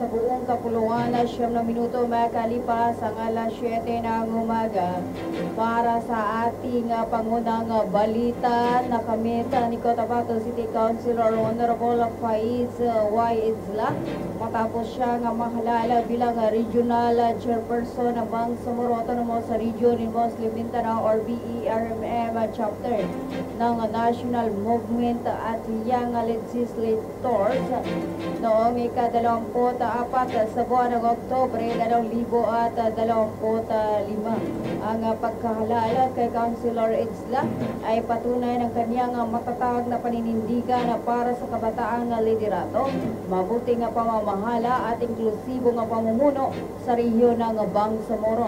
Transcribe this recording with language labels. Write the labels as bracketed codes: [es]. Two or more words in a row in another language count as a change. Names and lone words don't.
[tl] sa buong kapuluan na 9 na minuto makalipas ang alas 7 ng umaga para sa ating pangunang balita na kamit ni Cotabato City Councilor Honorable Faiz Y. Isla matapos siya nga mahalala bilang [en] Regional Chairperson [tl] ng Bangsamoro Autonomous Region in Muslim Mindanao or BERMM Chapter ng National Movement at Young Legislators noong ika-24 sa buwan ng Oktobre 2025. Ang pagkahalala kay Councilor Isla ay patunay ng kanyang matatag na paninindigan para sa kabataang liderato, mabuting pamamahala at inklusibo ng pamumuno sa rehiyon ng Bangsamoro.